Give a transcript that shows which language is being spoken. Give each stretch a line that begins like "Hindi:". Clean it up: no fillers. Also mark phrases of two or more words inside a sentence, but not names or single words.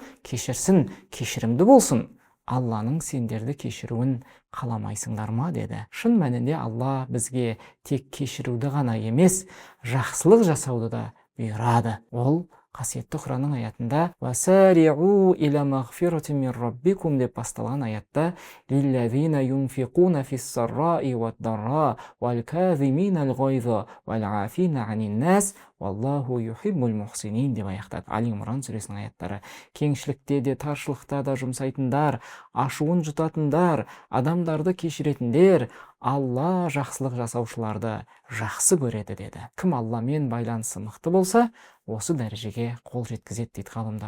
Kazakh: Кешірсін, кешірімді болсын, Алланың сендерді кешіруін қаламайсыңдар ма деді. Шын мәнінде Алла бізге тек кешіруді ғана емес, жақсылық жасауды да бұйырады. Ол қасиетті Құранның аятында
Arabic: «وسارعوا إلى مغفرة من ربكم»
Kazakh: деп басталған аятта
Arabic: «للذين ينفقون في السراء والضراء والكاظمين الغيظ والعافين عن الناس والله يحب المحسنين»
Kazakh: деп аяқтады. Али-Имран сүресінің аяттары. Кеңшілікте де, таршылықта да жұмсайтындар, ашуын жұтатындар, адамдарды кешіретіндер, Алла жақсылық жасаушыларды жақсы көреді деді. Кім Алламен байланысы мықты болса, осы дәрежеге қол жеткізеді дейді ғалымдар.